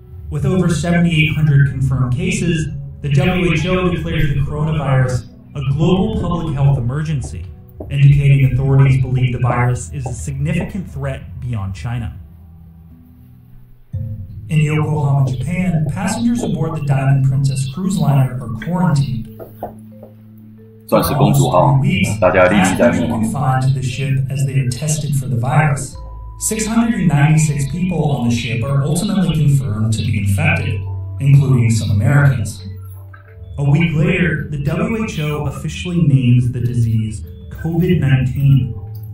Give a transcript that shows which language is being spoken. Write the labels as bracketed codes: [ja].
[en] With over 7,800 confirmed cases, the WHO declares the coronavirus a global public health emergency, indicating authorities believe the virus is a significant threat beyond China. In Yokohama, Japan, passengers aboard the Diamond Princess cruise liner are quarantined. [zh] 钻石公主号，大家历历在目。 [en] confined to the ship as they are tested for the virus. 696 people on the ship are ultimately confirmed to be infected, including some Americans. A week later, the WHO officially names the disease COVID-19.